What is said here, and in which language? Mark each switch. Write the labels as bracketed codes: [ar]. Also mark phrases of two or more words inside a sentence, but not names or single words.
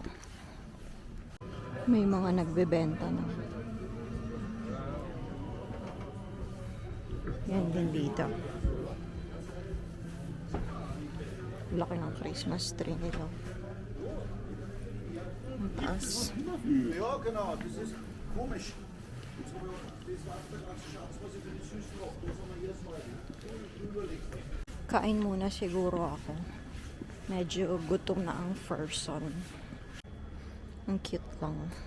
[tl] May mga nagbebenta na. Yan din dito. Laki ng Christmas tree nila. Ang taas. [de] Ja, genau. Das ist komisch. [tl] Kain muna siguro ako. Medyo gutom na ang person. Ang cute lang.